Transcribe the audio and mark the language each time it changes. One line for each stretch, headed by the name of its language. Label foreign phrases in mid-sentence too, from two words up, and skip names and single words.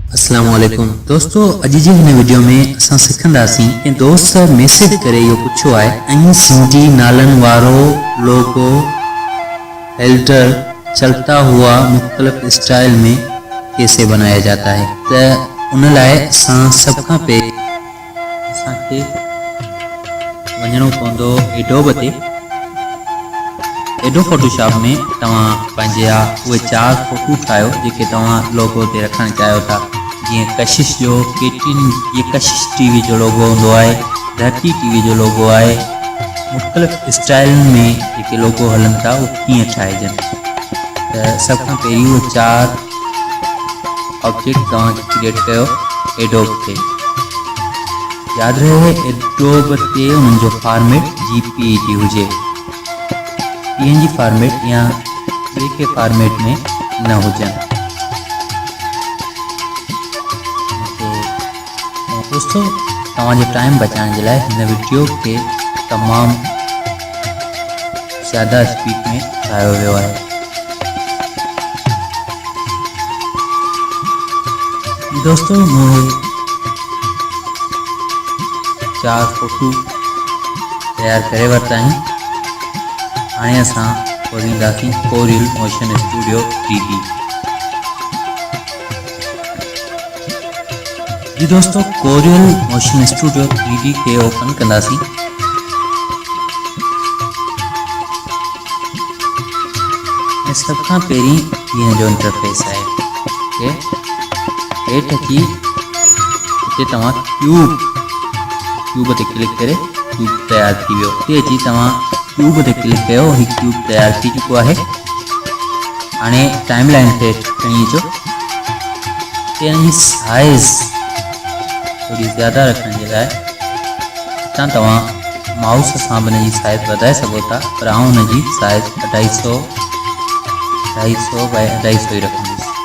Sindhi: अस्सलामुअलैकुम दोस्तों, अॼु जी हिन वीडियो में असां सिखंदासीं कि दोस्त मैसेज करे इहो पुछो आहे ऐं सिंधी नालनि वारो लोगो हेल्डर
Hindi: चलता हुआ मुख्तलिफ स्टाइल में कैसे बनाया जाता है।
Sindhi: त उन लाइ असां सभ खां पहिरीं असांखे वञणो पवंदो एडोब ते। एडोब फोटोशॉप में तव्हां पंहिंजा उहे 4 फोटो ठाहियो जेके तव्हां लोगो ते रखणु चाहियो था। जीअं कशिश जो ये कशिश टीवी जो लोगो हूंदो आहे, धरती टीवी जो लोगो आहे। मुख़्तलिफ़ स्टाइल में जेके लोगो हलनि था उहे कीअं ठाहिजनि। त सभ खां पहिरीं उहे 4 ऑब्जेक्ट तव्हां क्रिएट कयो एडोब ते। यादि रहे एडोब ते उन्हनि जो फॉर्मेट JPEG हुजे,
English: PNG format
Sindhi: या ॿिए के फॉर्मेट में न हुजनि। दोस्तों, तव्हांजो टाइम बचाइण जे लाइ हिन वीडियो खे तमामु ज़्यादा स्पीड में ठाहियो वियो आहे। दोस्तों, मूं 4 फोटो तैयार करे वरिता आहिनि। हाणे असां खोलींदासीं कोरियल मोशन स्टूडियो 3D। जी दोस्तों, कोरियल मोशन स्टूडियो 3D के ओपन कंदासीं। ऐं सभ खां पहिरीं हिन जो इंटरफेस आहे कि हेठि अची हिते तव्हां क्यूब ते क्लिक करे क्यूब तयारु थी वियो। हिते अची तव्हां क्यूब ते क्लिक कयो, ही क्यूब तैयार थी चुको आहे। हाणे
English: time line
Sindhi: ते खणी अचो। हिन जी साइज़ थोड़ी ज़्यादा रखण जे लाइ हितां तव्हां माउस सां बि हिन जी साइज़ वधाए सघो था, पर आउं हुन जी साइज़ 250 बाय 250 ई रखंदुसि।